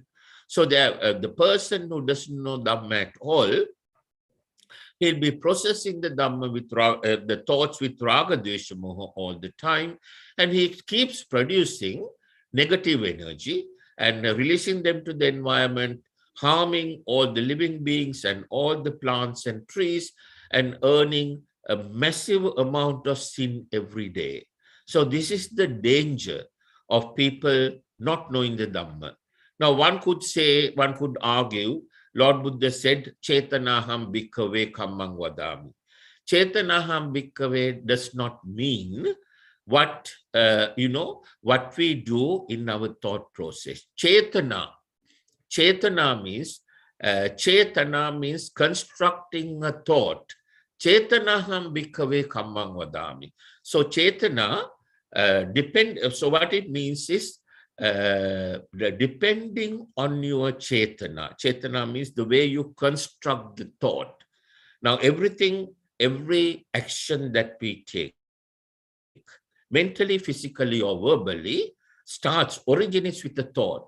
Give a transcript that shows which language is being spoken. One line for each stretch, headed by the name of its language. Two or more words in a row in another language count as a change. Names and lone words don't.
English: So the person who doesn't know Dhamma at all, he'll be processing the Dhamma with the thoughts with Raga, Dvesha, Moha all the time, and he keeps producing negative energy and releasing them to the environment, harming all the living beings and all the plants and trees, and earning a massive amount of sin every day. So this is the danger of people not knowing the Dhamma. Now, one could argue, Lord Buddha said,
Pali: Chetanaham bhikkhave kammang vadami. Chetanaham bhikkhave
English: does not mean what we do in our thought process. Chetana means constructing a thought.
Pali: Chetanaham bhikkhave kammang vadami.
English: So chetana so what it means is depending on your chetana. Chetana means the way you construct the thought. Now, every action that we take, mentally, physically, or verbally, originates with a thought.